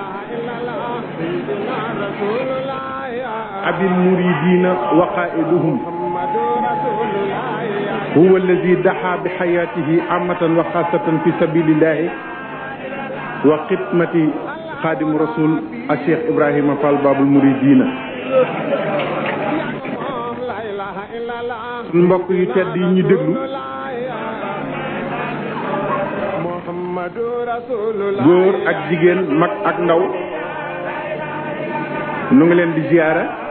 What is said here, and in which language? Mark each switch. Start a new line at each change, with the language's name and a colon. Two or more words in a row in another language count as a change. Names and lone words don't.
Arabic: أبي المريدين وقائدهم هو الذي دعا بحياته عامة وخاصة في سبيل الله وخدمة خادم رسول الشيخ إبراهيم فال باب المريدين.
Wolof: mbokk yu tedd yi ñu déglu góor ak jigéen mag ak ndaw nu ngi leen di ziyaara